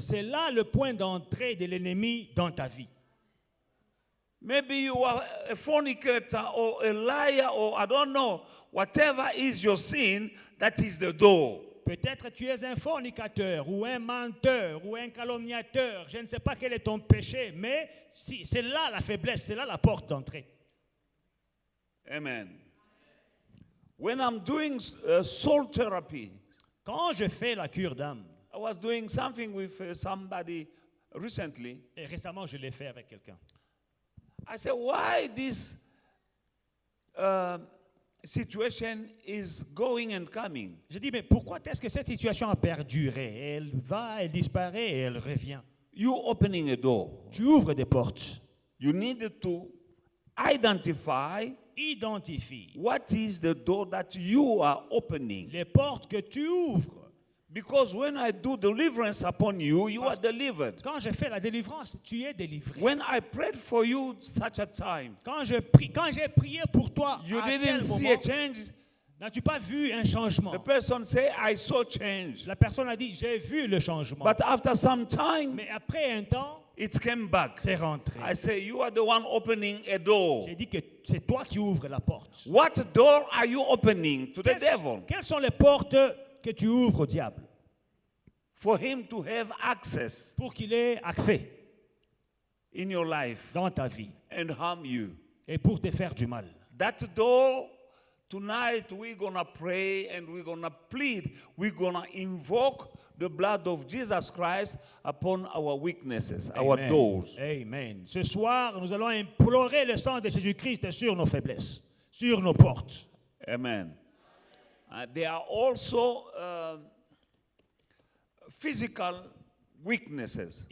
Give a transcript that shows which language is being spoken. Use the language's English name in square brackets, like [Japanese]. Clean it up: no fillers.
[French] C'est là le point d'entrée de l'ennemi dans ta vie. [English] Maybe you are a fornicator or a liar or I don't know. Whatever is your sin, that is the door. [French] Peut-être tu es un fornicateur ou un menteur ou un calomniateur. Je ne sais pas quel est ton péché, mais c'est là la faiblesse, c'est là la porte d'entrée. [English] Amen. When I'm doing soul therapy, [French] Quand je fais la cure d'âme, [English] I was doing something with somebody recently. [French] et récemment je l'ai fait avec quelqu'un, [English] I said, why this situation is going and coming? [French] je dis, mais pourquoi est-ce que cette situation a perduré? Elle va, elle disparaît et elle revient. [English] You opening a door. [French] Tu ouvres des portes. [English] You need to identify [French] Identifie [English] what is the door that you are opening. [French] les portes que tu ouvres. [English] Because when I do deliverance upon you, you are delivered. [French] Quand je fais la délivrance, tu es délivré. [English] When I prayed for you such a time, [French] Quand j'ai prié pour toi, [English] you [French] à tel [English] didn't see [French] moment, [English] a change. [French] n'as-tu pas vu un changement? [English] The person say, I saw change. [French] La personne a dit, j'ai vu le changement. [English] But after some time, [French] Mais après un temps, [English] it came back. [French] c'est rentré. [English] I say, you are the one opening a door. [French] J'ai dit que c'est toi qui ouvres la porte. [English] What door are you opening to the devil? [French] Quelles sont les portes que tu ouvres au diable [English] For him to have access [French] pour qu'il ait accès [English] in your life [French] dans ta vie [English] and harm you. [French] et pour te faire du mal? [English] That door, tonight we're going to pray and we're going to plead. We're going to invoke the blood of Jesus Christ upon our weaknesses, our Amen. doors. Amen. [French] Ce soir, nous allons implorer le sang de Jésus-Christ sur nos faiblesses, sur nos portes. [English] Amen. There are also physical weaknesses.